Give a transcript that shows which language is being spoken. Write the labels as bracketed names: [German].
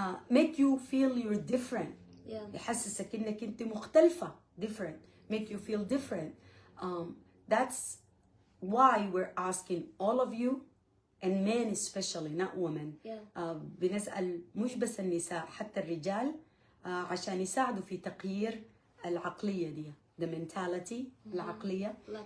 [English] Make you feel you're different. [Arabic] يحسسك إنك أنت مختلفة. Different. [English] Make you feel different. That's why we're asking all of you, and men especially, not women. [Arabic] بنسأل مش بس النساء, حتى الرجال, عشان يساعدوا في تغيير العقلية دي. [English] The mentality, العقلية.